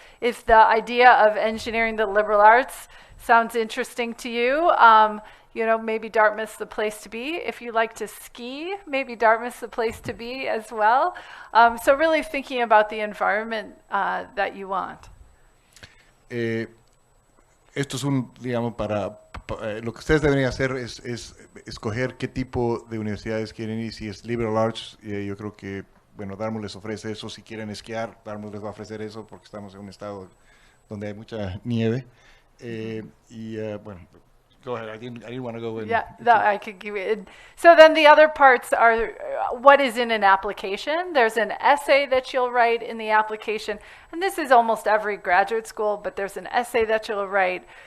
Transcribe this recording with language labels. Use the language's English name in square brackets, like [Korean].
[English] If the idea of engineering the liberal arts sounds interesting to you, you know, maybe Dartmouth's the place to be. If you like to ski, maybe Dartmouth's the place to be as well. So really thinking about the environment that you want. [Spanish] Esto es digamos, lo que ustedes deberían hacer es escoger qué tipo de universidades quieren ir. Si es liberal arts, yo creo que, bueno, Dartmouth les ofrece eso. Si quieren esquiar, Dartmouth les va a ofrecer eso porque estamos en un estado donde hay mucha nieve. [English] Bueno, go ahead. I didn't want to go in. Yeah, I could give it. So then the other parts are what is in an application. There's an essay that you'll write in the application. And this is almost every graduate school, but there's an essay that you'll write.